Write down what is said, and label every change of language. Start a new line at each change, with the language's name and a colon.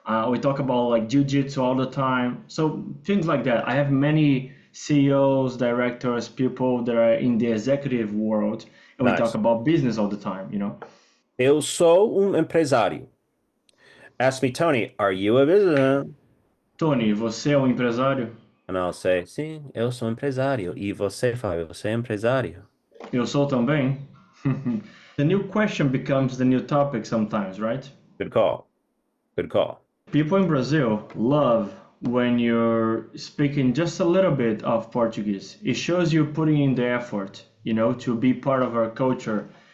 English: We talk about like jiu-jitsu all the time. So things like that. I have many CEOs, directors, people that are in the executive world, and we talk Nice. about business all the time.
Portuguese: Eu sou empresário.
English: Ask me, Tony, are you a business?
Portuguese: Tony, você é um empresário?
English: And I'll say,
Portuguese: sim, eu sou empresário. E você, Fábio, você é empresário? Eu sou também.
English: The new question becomes the new topic sometimes, right? Good call. Good call. People in Brazil love when you're speaking just a little bit of Portuguese. It shows you putting in the effort, to be part of our culture.